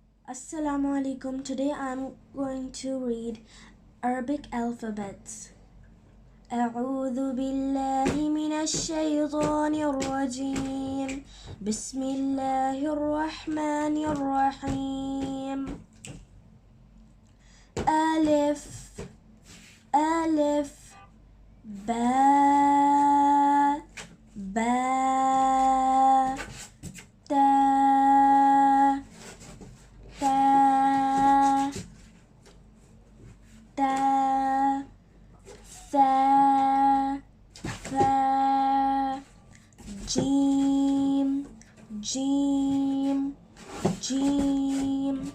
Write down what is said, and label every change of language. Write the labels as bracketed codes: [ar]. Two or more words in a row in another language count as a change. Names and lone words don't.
[ar] السلام عليكم. [en] Today I'm going to read Arabic alphabets. [ar] أعوذ بالله من الشيطان الرجيم. بسم الله الرحمن الرحيم. ألف ألف باء باء تاء تاء تاء ثاء ثاء جيم جيم جيم